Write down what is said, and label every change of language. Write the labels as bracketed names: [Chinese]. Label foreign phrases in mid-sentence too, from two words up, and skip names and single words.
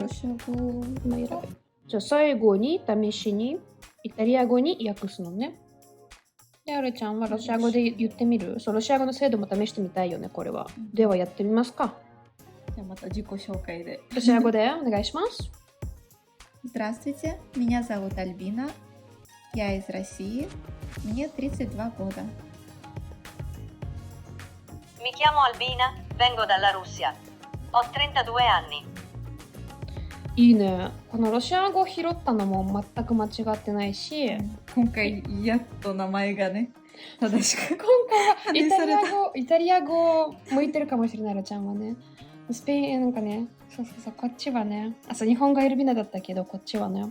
[Japanese] ロシア語。じゃあ最後に試しにイタリア語に訳すのね。で、あるちゃんはロシア語で言ってみる？そう、ロシア語の精度も試してみたいよね、これは。ではやってみますか。じゃあまた自己紹介で。ロシア語でお願いします。 [Russian] Здравствуйте, меня зовут Альбина. Я из России. Мне 32 года. [Italian] Mi chiamo Albina, vengo dalla Russia. Ho 32 anni. [Japanese] いいね。このロシア語拾ったのも全く間違ってないし、今回やっと名前がね、正しく。今回はイタリア語向いてるかもしれない、ロちゃんはね。スペインなんかね、そう、こっちはね、日本がエルビナだったけど、こっちはね。